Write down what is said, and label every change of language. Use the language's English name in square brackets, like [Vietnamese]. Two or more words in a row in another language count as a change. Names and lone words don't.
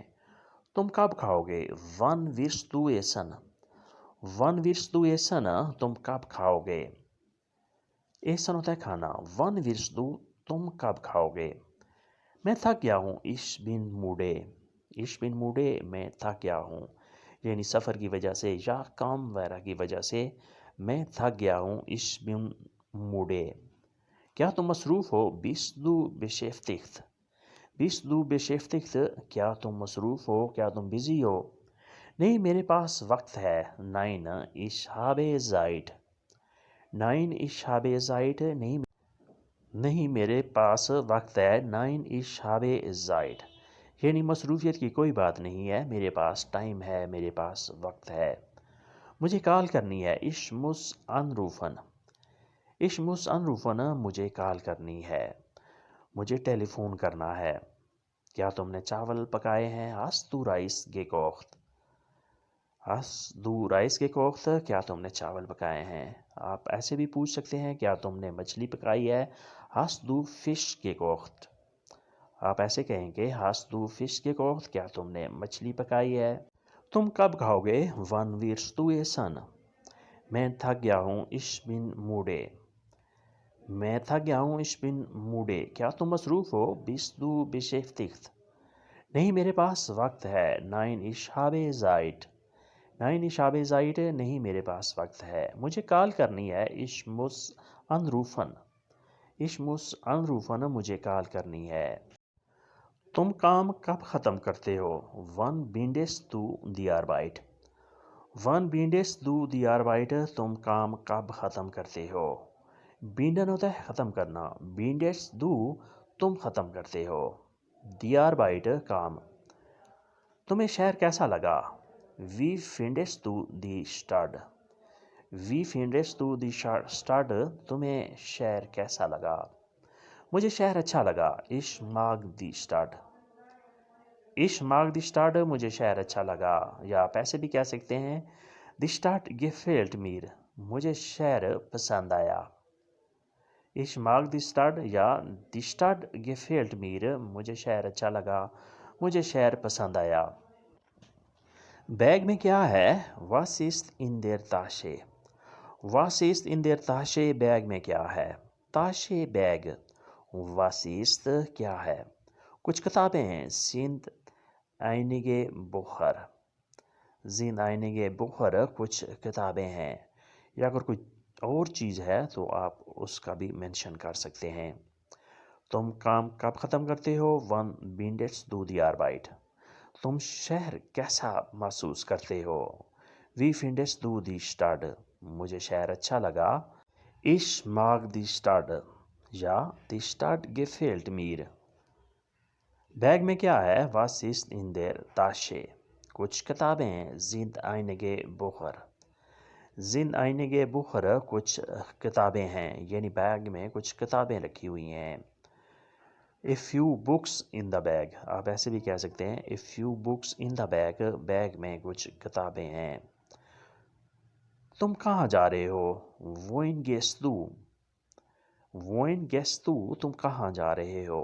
[Hindi] तुम कब खाओगे? [German] Wann wirst du essen? Wann wirst du essen [Hindi] तुम कब खाओगे? एसन होता है खाना। [German] Wann wirst du, [Hindi] तुम कब खाओगे? मैं थक गया हूँ, [German] Ich bin müde. Ich bin müde, [Hindi] मैं थक गया हूँ, यानी सफ़र की वजह से या काम वगैरह की वजह से मैं थक गया हूँ, [German] Ich bin müde. [Hindi] क्या तुम मसरूफ़ हो? [German] Bist du beschäftigt? Bist du beschäftigt? [Hindi] क्या तुम मसरूफ़ हो? क्या तुम बिज़ी हो? नहीं, मेरे पास वक्त है। [German] Nein, ich habe Zeit. Nein, ich habe Zeit. [Hindi] नहीं, नहीं मेरे पास वक्त है। [German] Nein, ich habe Zeit. [Hindi] यानी मसरूफियत की कोई बात नहीं है, मेरे पास टाइम है, मेरे पास वक्त है। मुझे कॉल करनी है। [German] Ich muss anrufen. Ich muss anrufen, [Hindi] मुझे कॉल करनी है। मुझे टेलीफोन करना है। क्या तुमने चावल पकाए हैं? [German] Hast du Reis gekocht? Hast du Reis gekocht? [Hindi] क्या तुमने चावल पकाए हैं? आप ऐसे भी पूछ सकते हैं, क्या तुमने मछली पकाई है? [German] Hast du Fisch gekocht? [Hindi] आप ऐसे कहेंगे, [German] Hast du Fisch gekocht? [Hindi] क्या तुमने मछली पकाई है? तुम कब खाओगे? [German] Wann wirst du essen? [Hindi] मैं थक गया हूँ, [German] Ich bin müde. [Hindi] मैं थक गया हूँ, [German] Ich bin müde. [Hindi] क्या तुम मसरूफ़ हो? [German] Bist du beschäftigt? [Hindi] नहीं, मेरे पास वक्त है। [German] Nein, ich habe Zeit. Nein, ich habe Zeit. [Hindi] नहीं, मेरे पास वक्त है। मुझे कॉल करनी है। [German] Ich muss anrufen. Ich muss anrufen, [Hindi] मुझे कॉल करनी है। तुम काम कब ख़त्म करते हो? [German] Wann beendest du die Arbeit? Wann beendest du die Arbeit? [Hindi] तुम काम कब ख़त्म करते हो? बींडन होता है ख़त्म करना। [German] Beendest du, [Hindi] तुम ख़त्म करते हो। [German] Die Arbeit, [Hindi] काम। तुम्हें शहर कैसा लगा? [German] Wie findest du die Stadt? Wie findest du die Stadt? [Hindi] तुम्हें शहर कैसा लगा? मुझे शहर अच्छा लगा। [German] Ich mag die Stadt. Ich mag die Stadt, [Hindi] मुझे शहर अच्छा लगा। या आप ऐसे भी कह सकते हैं, [German] Die Stadt gefällt mir. [Hindi] मुझे शहर पसंद आया। [German] Ich mag die Stadt या Die Stadt gefällt mir, [Hindi] मुझे शहर अच्छा लगा, मुझे शहर पसंद आया। बैग में क्या है? [German] Was ist in der Tasche? Was ist in der Tasche? [Hindi] बैग में क्या है? [German] Tasche, बैग। Was ist, [Hindi] क्या है? कुछ किताबें हैं। [German] Sind einige Bücher. Sind einige Bücher, [Hindi] कुछ किताबें हैं। या अगर कोई और चीज़ है तो आप उसका भी मेंशन कर सकते हैं। तुम काम कब ख़त्म करते हो? [German] Wann beendest du die Arbeit? [Hindi] तुम शहर कैसा महसूस करते हो? [German] Wie findest du die Stadt? [Hindi] मुझे शहर अच्छा लगा। [German] Ich mag die Stadt या Die Stadt gefällt mir. [Hindi] बैग में क्या है? [German] Was ist in der Tasche? [Hindi] कुछ किताबें हैं। [German] Sind einige Bücher. Sind einige Bücher, [Hindi] कुछ किताबें हैं, यानी बैग में कुछ किताबें रखी हुई हैं। [English] A few books in the bag, [Hindi] आप ऐसे भी कह सकते हैं, [English] A few books in the bag, [Hindi] बैग में कुछ किताबें हैं। तुम कहाँ जा रहे हो? [German] Wohin gehst du? Wohin gehst du? [Hindi] तुम कहाँ जा रहे हो?